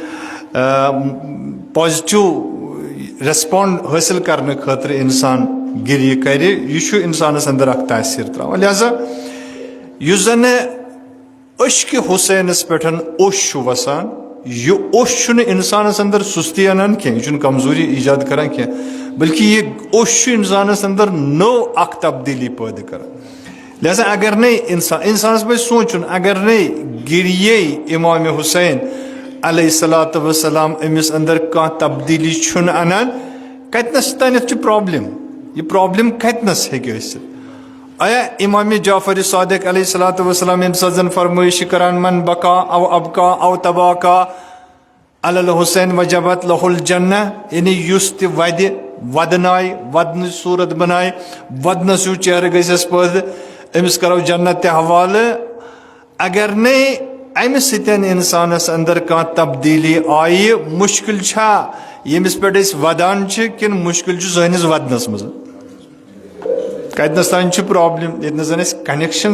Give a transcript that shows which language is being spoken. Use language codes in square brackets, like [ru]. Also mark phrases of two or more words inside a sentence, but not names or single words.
[en] positive respond [ks] حٲصِل کرنہٕ خٲطرٕ انسان گِری کرِ یہِ چھُ انسانس انٛدر اکھ تاثیر تراوان لہذا یُس زن عشقِ حُسینس پٮ۪ٹھ اوٚش چھُ وسان یہِ اوٚش چھُنہٕ انسانس انٛدر سُستی انان کینٛہہ یہِ چھُنہٕ کمزوری ایجاد کران کینٛہہ بلکہ یہِ اوٚش چھُ انسانس انٛدر نٔو اکھ تبدیٖلی پٲدٕ کران لہذا اگر نے انسانس پزِ سونٛچُن اگر نے گِریے امام حُسین [ar] علیہ الصلاۃ وسلام [ks] أمِس انٛدر کانٛہہ تبدیٖلی چھُنہٕ انان کتنس تانٮ۪تھ چھِ پرابلم یہِ پرابلم کتنس ہیٚکہِ ٲسِتھ آیا امام جعفر صادق [ar] علیہ الصلاۃ وسلام [ks] ییٚمہِ ساتہٕ زن فرمٲیش چھِ کران [ar] من بکا او ابکا او تباکا علی الحسین وجبت لہُ الجنہ [ks] یعنی یُس تہِ ودِ ودنایہِ ودنٕچ صوٗرت بنایہِ ودنس ہیوٗ چہرٕ گژھٮ۪س پٲدٕ أمِس کرو جنت تہِ حوالہٕ اگر نے امہِ سۭتۍ انسانس انٛدر کانٛہہ تبدیٖلی آیہِ مُشکِل چھا ییٚمِس پٮ۪ٹھ أسۍ ودان چھِ کِنہٕ مُشکِل چھُ سٲنِس ودنس منٛز کتنس تانۍ چھِ پرابلم ییٚتنس زن اسہِ کنیکشن